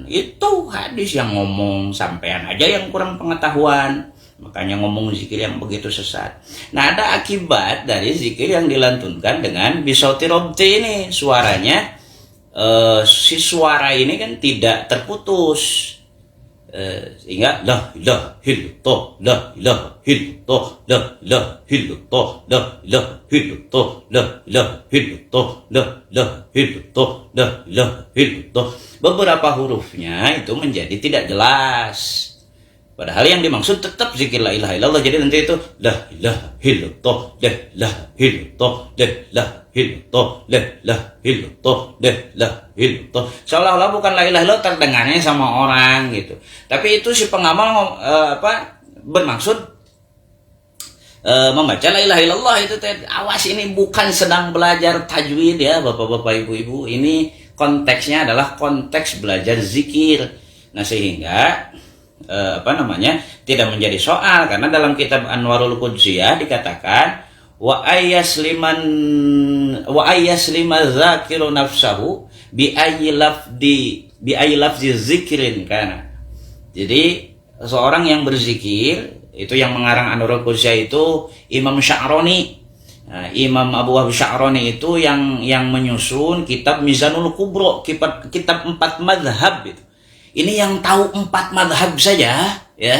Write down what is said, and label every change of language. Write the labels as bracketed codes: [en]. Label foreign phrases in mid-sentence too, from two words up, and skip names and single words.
[id] Itu hadis yang ngomong, sampean aja yang kurang pengetahuan, makanya ngomong zikir yang begitu sesat. Nah, ada akibat dari zikir yang dilantunkan dengan [ar] بصوت ربطي [id] ini. Suaranya si suara ini kan tidak terputus, sehingga [ar] لا إله إلا الله، لا إله إلا الله، لا إله إلا الله، لا إله إلا الله، لا إله إلا الله، لا إله إلا الله، لا إله إلا الله. [id] Beberapa hurufnya itu menjadi tidak jelas. Padahal yang dimaksud tetap zikir [ar] لا إله إلا الله. [id] Jadi nanti itu [ar] لا إله إلا الله، لا إله إلا الله، لا إله إلا الله، لا إله إلا الله، لا إله إلا الله. [id] Seolah-olah bukan [ar] لا إله إلا الله [id] terdengarnya sama orang gitu. Tapi itu si pengamal bermaksud membaca [ar] لا إله إلا الله [id] itu awas, ini bukan sedang belajar tajwid ya Bapak-bapak Ibu-ibu. Ini konteksnya adalah konteks belajar zikir. Nah, sehingga tidak menjadi soal, karena dalam kitab Anwarul Qudsiyah dikatakan [ar] وأيسلم ذاكر نفسه بأي لفظ ذكر كان. [id] Jadi seorang yang berzikir itu, yang mengarang Anwarul Qudsiyah itu Imam Sya'rani. Nah, Imam Abu Wahb Sya'rani itu yang menyusun kitab Mizanul Kubro, kitab 4 mazhab itu. Ini yang tahu 4 madhab saja ya.